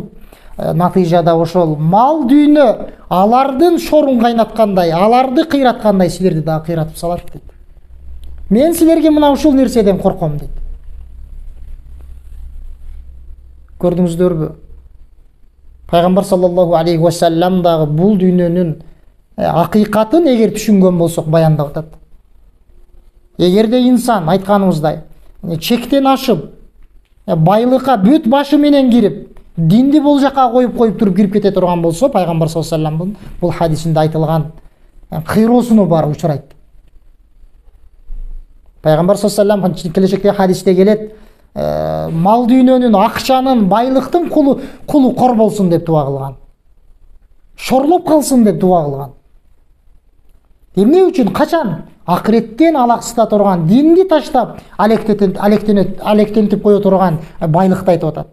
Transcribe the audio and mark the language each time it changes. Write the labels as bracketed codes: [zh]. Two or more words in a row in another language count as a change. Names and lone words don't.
[ky] Натыйжада ошол мал дүйнө алардын шорун кайнаткандай, аларды кыйраткандай силерди дагы кыйратып салат дейт. Мен силерге мына ушул нерседен корком дейт. Көрдүңүздөрбү? Пайгамбар [ar] صلى الله عليه وسلم [ky] дагы бул дүйнөнүн акыйкатын эгер түшүнгөн болсок баяндап атат. Эгерде инсан айтканыбыздай чектен ашып, байлыкка бүт башы менен кирип, динди бул жака коюп туруп кирип кете турган болсо, пайгамбар [ar] صلى الله عليه وسلم [ky] бул хадисинде айтылган кыйроосуна бары учурайт. Пайгамбар [ar] صلى الله عليه وسلم [ky] келечекте хадисте келет, мал дүйнөнүн, акчанын, байлыктын кулу кор болсун деп дуа кылган. Шорлоп калсын деп дуа кылган. Эмне үчүн? Качан? Акыреттен алаксыта турган, динди таштап, алектентип кое турган байлыкты айтып атат.